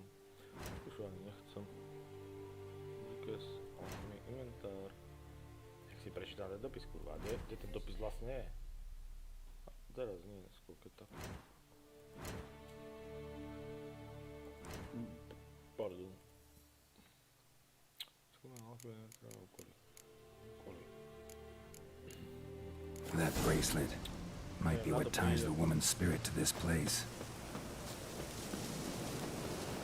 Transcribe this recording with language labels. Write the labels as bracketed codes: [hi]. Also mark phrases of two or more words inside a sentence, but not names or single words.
[sk] Kušu ani nechcem. Díkes, inventár. Jak si prečítam ten dopis, kurva, kde ten dopis vlastne je? Teraz nie, skôr keď tak. Pardon. [en] That bracelet might be what ties the woman's spirit to this place.